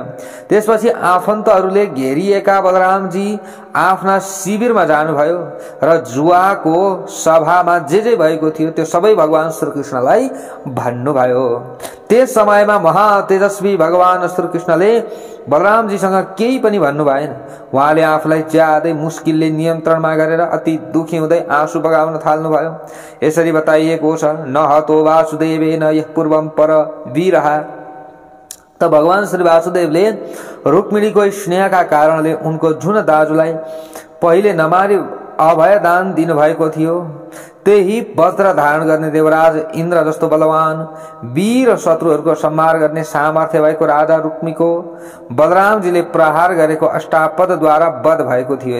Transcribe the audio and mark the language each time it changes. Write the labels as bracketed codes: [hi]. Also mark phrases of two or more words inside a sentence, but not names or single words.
[ne] त्यसपछि आफन्तहरूले घेरिएका बलरामजी आफ्ना शिविरमा जानुभयो र जुवाको सभामा जे भएको थियो त्यो सबै भगवान श्रीकृष्णलाई भन्नुभयो। त्यस समयमा महातेजस्वी भगवान श्रीकृष्णले बलरामजीसँग केही पनि भन्नु भएन। उहाँले आफूलाई ज्यादै मुस्किलले नियन्त्रणमा गरेर अति दुखी हुँदै आँसु बगाउन थाल्नुभयो। यसरी बताइएको छ, [sa] न हतो वासुदेवेन यः पूर्वं पर वीरः। [ne] त भगवान श्री वासुदेवले रुक्मिणीको स्नेहका कारणले उनको जुन दाजुलाई पहिले नमारी अभयदान दिनुभएको थियो, त्यही वज्र धारण गर्ने देवराज इन्द्र जस्तो बलवान वीर शत्रुहरूको संहार गर्ने सामर्थ्य भएको राजा रुक्मीको बलरामजीले प्रहार गरेको अष्टापदद्वारा वध भएको थियो।